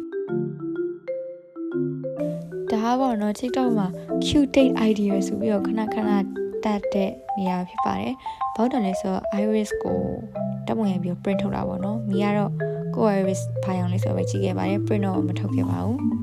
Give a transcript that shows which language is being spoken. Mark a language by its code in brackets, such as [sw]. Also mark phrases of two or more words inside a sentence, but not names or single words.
[my] ဒါပေါ့နော် TikTok မှာ [en] cute date idea [my] ဆိုပြီးတော့ခဏတက်တဲ့နေရာဖြစ်ပါတယ်ဘောက်တန်လေးဆို iris ကိုဓပုံရိုက်ပြီး print ထုတ်တာပေါ့နော်မိကတော့ကို iris ဖိုင်အောင်လေးဆိုပဲကြည့်ခဲ့ပါတယ် print တော့မထုတ်ခဲ့ပါဘူး